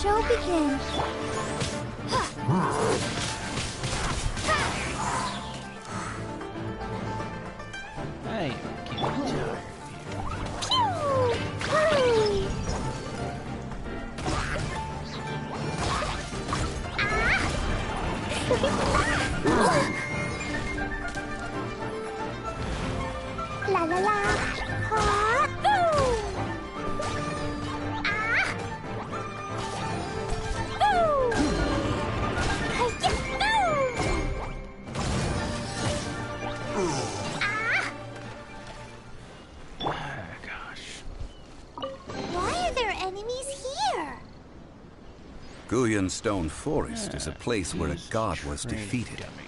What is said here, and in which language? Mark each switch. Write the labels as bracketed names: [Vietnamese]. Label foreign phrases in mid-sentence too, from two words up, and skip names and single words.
[English] begin. I am getting tired. La la la. Ha. Boo. Ah. Boo. Hi-ya. Boo. Ah. Ah, gosh. Why are there enemies here? Guyan Stone Forest is a place where a Who's god was trained defeated, dummy?